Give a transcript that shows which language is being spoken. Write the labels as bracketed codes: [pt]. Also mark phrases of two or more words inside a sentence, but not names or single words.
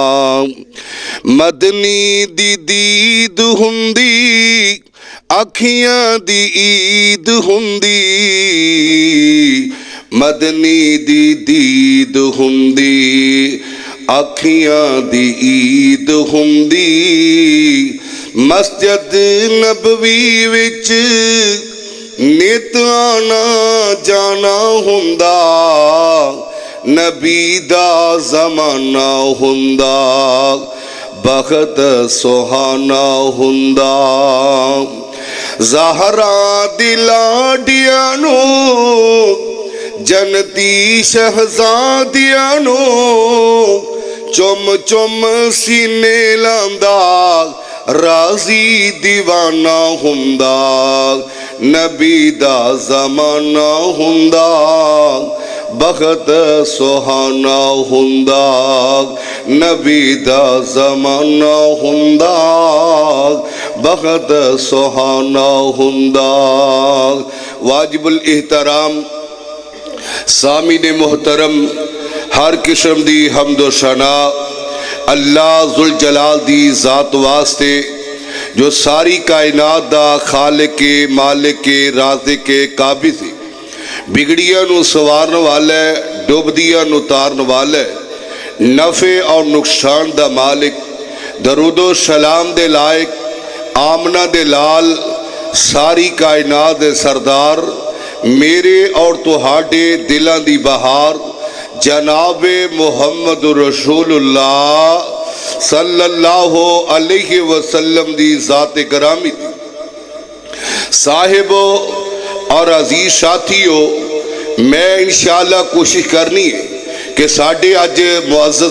[pa] مدنی دی دید ہوندی، اکھیاں دی عید ہوندی۔ مدنی دی دید ہوندی، اکھیاں دی عید ہوندی۔ مسجد نبوی وچ نت آنا جانا ہوندا۔ نبی دا زمانہ ہوندا، بخت سہانا ہوندا۔ زہرا دی لاڈیاں نو، جنتی شہزادیاں نو، چم چم سینے لاندا، راضی دیوانہ ہوندا۔ نبی دا زمانہ ہوندا، بخت سہانا ہوندا۔ نبی دا زمانہ ہوندا، بخت سہانا ہوندا۔ واجب الاحترام سامعین محترم، ہر قسم دی حمد و ثنا اللہ ذوالجلال دی ذات واسطے جو ساری کائنات دا خالق مالک رازق قابض ہے، بگڑیاں نو سوارن والا ہے، ڈوبدیاں نو تارن والا ہے، نفع اور نقصان دا مالک۔ درود و سلام دے لائق، آمنہ دے لال، ساری کائنات دے سردار، میرے اور تہاڈے دلاں دی بہار، [ar] جناب محمد رسول اللہ صلی اللہ علیہ وسلم [pa] دی ذات گرامی دی۔ صاحبو اور عزیز ساتھیو، میں انشاءاللہ کوشش کرنی ہے کہ ساڑھے آج معزز